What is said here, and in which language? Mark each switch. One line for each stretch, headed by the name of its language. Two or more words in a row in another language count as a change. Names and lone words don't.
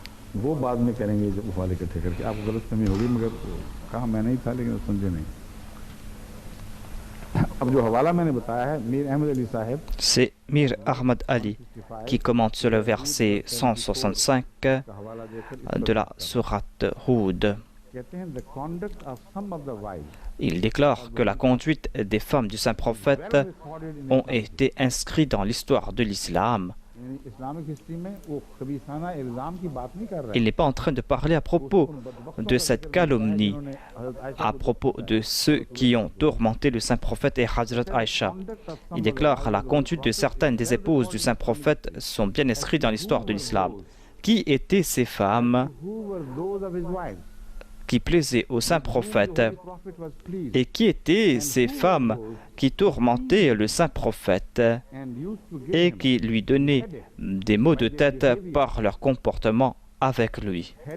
Urdu: وہ بعد میں کریں گے جب حوالے اکٹھے کر کے۔ آپ کو غلط فہمی ہوگی، مگر کہا میں نہیں تھا، لیکن سمجھے نہیں. اب جو حوالہ میں نے بتایا ہے میر احمد علی صاحب,
French: C'est Mir Ahmad Ali qui commente sur le verset 165
Urdu: کا حوالہ دے کر
French: de la sourate Hud.
Urdu: کہتے ہیں
English: the conduct of some of the wives
French: Il déclare que la conduite des femmes du saint prophète ont été inscrites dans l'histoire de l'islam.
English: Islamic history
Urdu: میں وہ خبیثانہ الزام کی بات نہیں کر رہا
French: Il n'est pas en train de parler à propos de cette calomnie, à propos de ceux qui ont tourmenté le saint prophète et Hazrat Aïcha. Il déclare que la conduite de certaines des épouses du saint prophète sont bien inscrites dans l'histoire de l'islam. Qui étaient ces femmes qui plaisaient au saint prophète et qui étaient ces femmes qui tourmentaient le saint prophète et qui lui donnaient des maux de tête par leur comportement avec lui.